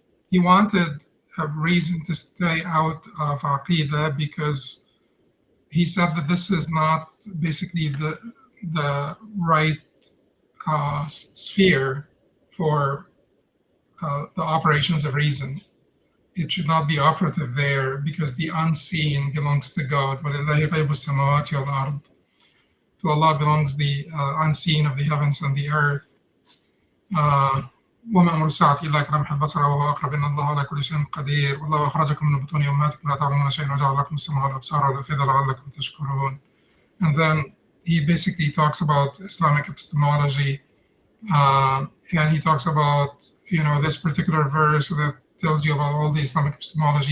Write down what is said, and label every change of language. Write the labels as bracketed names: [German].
[English] He wanted a reason to stay out of Aqidah because he said that this is not basically the right sphere for the operations of reason. It should not be operative there because the unseen belongs to God. [Arabic] وَلِلَّهِ غَيْبُ السَّمَاوَاتِ وَالْأَرْضِ. [English] To Allah belongs the unseen of the heavens and the earth. [Arabic] وما أمر الساعة إلا كلمح البصر وهو أقرب إن الله على كل شيء قدير والله أخرجكم من بطون أمهاتكم لا تعلمون شيئا وجعل لكم السمع والأبصار والأفئدة لعلكم تشكرون. [English] And then he basically talks about Islamic epistemology, and he talks about this particular verse that tells you about all the Islamic epistemology.